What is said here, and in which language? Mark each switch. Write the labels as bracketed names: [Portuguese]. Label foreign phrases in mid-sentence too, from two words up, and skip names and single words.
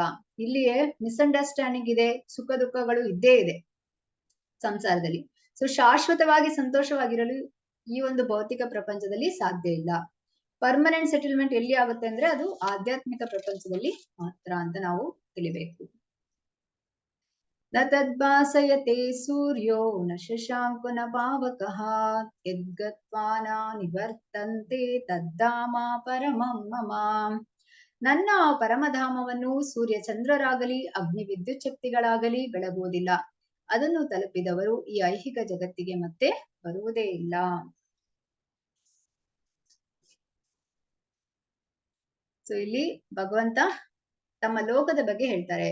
[Kannada] ಇಲ್ಲಿಯೇ ಮಿಸ್ಅಂಡರ್ಸ್ಟ್ಯಾಂಡಿಂಗ್ ಇದೆ, ಸುಖ ದುಃಖಗಳು ಇದ್ದೇ ಇದೆ ಸಂಸಾರದಲ್ಲಿ. ಸೊ ಶಾಶ್ವತವಾಗಿ ಸಂತೋಷವಾಗಿರಲು ಈ ಒಂದು ಭೌತಿಕ ಪ್ರಪಂಚದಲ್ಲಿ ಸಾಧ್ಯ ಇಲ್ಲ. [English] permanent settlement [Kannada] ಎಲ್ಲಿ ಆಗುತ್ತೆ ಅಂದ್ರೆ ಅದು ಆಧ್ಯಾತ್ಮಿಕ ಪ್ರಪಂಚದಲ್ಲಿ ಮಾತ್ರ ಅಂತ ನಾವು ತಿಳಿಬೇಕು. [Sanskrit] ನ ತದ್ಭಾಸಯತೆ ಸೂರ್ಯೋ ನ ಶಶಾಂಕೋ ನ ಪಾವಕಃ ಯದ್ಗತ್ವಾ ನ ನಿವರ್ತಂತೆ ತದ್ಧಾಮ ಪರಮಂ ಮಮ. [Kannada] ನನ್ನ ಪರಮಧಾಮವನ್ನು ಸೂರ್ಯ ಚಂದ್ರರಾಗಲಿ ಅಗ್ನಿ ವಿದ್ಯುತ್ ಶಕ್ತಿಗಳಾಗಲಿ ಬೆಳಗುವುದಿಲ್ಲ. ಅದನ್ನು ತಲುಪಿದವರು ಈ ಐಹಿಕ ಜಗತ್ತಿಗೆ ಮತ್ತೆ ಬರುವುದೇ ಇಲ್ಲ. ಸೊ ಇಲ್ಲಿ ಭಗವಂತ ತಮ್ಮ ಲೋಕದ ಬಗ್ಗೆ ಹೇಳ್ತಾರೆ.